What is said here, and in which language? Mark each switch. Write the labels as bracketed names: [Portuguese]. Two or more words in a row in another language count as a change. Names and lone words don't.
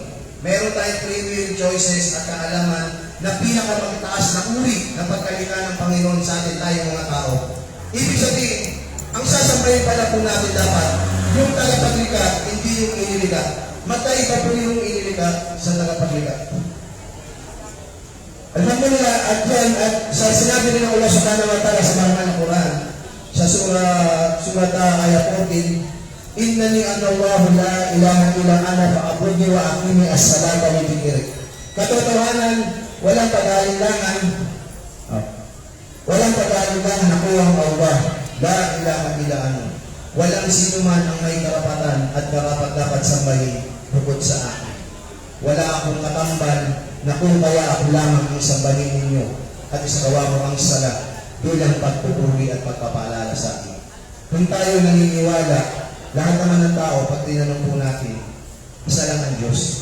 [Filipino] Meron tayong [English] free will, [Filipino] choices at kaalaman na pinakamagtaas na uri na pagkalita ng Panginoon sa atin tayo mga tao. Ibig sabihin, ang sasambahin pala po natin dapat, yung tagapaglikha, hindi yung inilikha. Magkaiba po yung inilikha sa tagapaglikha. Alhamdulillah, at yan, at sa sinabi rin ng Allah [Arabic] سبحانه وتعالى [Filipino] sa marangal na Quran, sa surat ayat 14, [Arabic] إنني أنا الله لا إله إلا أنا فاعبدني وأقم الصلاة لذكري. [Filipino] Katotohanan, walang pag-aalinlangan ako ang Allah. [Arabic] لا إله إلا أنا. [Filipino] Walang sino man ang may karapatan at karapat-dapat sambahin bukod sa akin. Wala akong katambal na kung kaya ako lamang ang sambahin ninyo at isagawa mo ang sala bilang pagpupuri at pagpapaalala sa akin. Kung tayo naniniwala, lahat naman ng tao, pag tinanong po natin, isa lang ang Diyos.